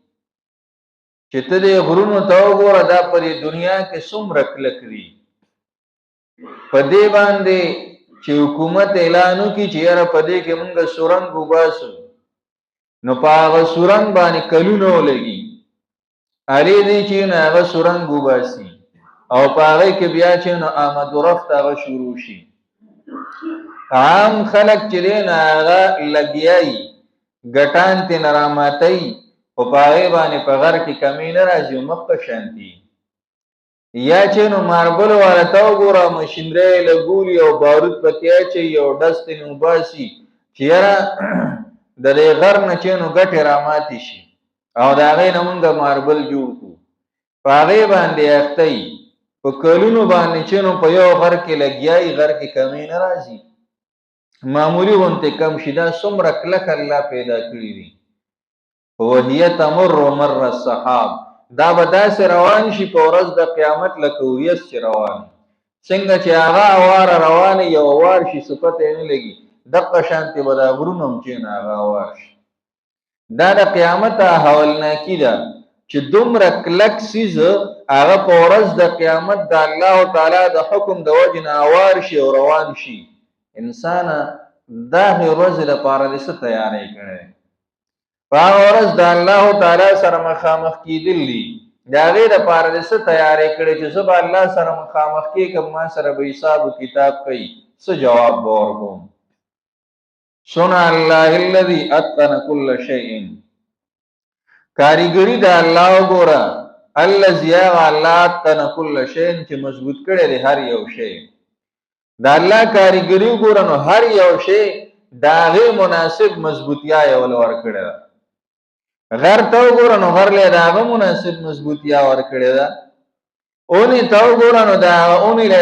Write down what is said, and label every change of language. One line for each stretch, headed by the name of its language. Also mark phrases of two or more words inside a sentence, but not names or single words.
Pashto: چې ته دې غرونو ته وګوره دا په دې دنیا کې څومره کلک دي په دې باندې چې حکومت اعلان وکړي چې یاره په دې کې مونږ سورنګ وباسو نو په هغه سورنګ باندې کلونه ولګي هرې دی چې نه هغه سورنګ وباسي او په هغې کې بیا چې نو آمد و رفت هغه شروع شي عام خلک چې دی نه هغه لګیایي ګټان ترې نه راماتوي خو په هغې باندې په غر کې کمی نه راځي او مخ په شانتي یا چې نو ماربل والا ته وګوره مشینرۍ یې لګولي او بارود پکې اچوي او ډز ترې وباسي چې یاره د دې غر نه چې نو ګټې راماتې شي او د هغې نه مونږ ماربل جوړ کړو په هغې باندې اخته یي په کلونو باندې چې نو په یو غر کې لګیا یي غر کې کمی نه راځي معمولي غوندې کم شي دا څومره کلک الله پیدا کړي دي
Arabic: وهي تمر مر السحاب
Pashto: دا به داسې روان شي په ورځ د قیامت لکه وریځ چې روان څنګه چې هغه اواره روانې یو اوار شي صفت یې نه لګي دقه شانتې به دا غرونه هم چې نه هغه اوار شي دا د قیامت هولناکي ده چې دومره کلک څیز هغه په ورځ د قیامت د الله تعالی د حکم د وجې نه اوار شي او روان شي انسانه دا ورځې لپاره دې څه تیاری کړی په هغه ورځ د الله تعالی سره مخامخ کېدل دي د هغې دپاره دې څه تیاری کړی چې زه به الله سره مخامخ کېږم ما سره به حساب و کتاب کوي څه جواب به ورکوم
Arabic: صنع الله الذي اتقن كل شيء
Pashto: کاریګري د الله وګوره الذي هغه الله
Arabic: اتقن كل شيء
Pashto: چې مضبوط کړی دی هر یو شی د الله کاریګري وګوره نو هر یو شی د هغې مناسب مضبوطیا یې ول ورکړې ده غر ته وګوره نو غر لی د هغه مناسب مضبوطیا ورکړې ده اونې ته وګوره نو د هغه اونې لی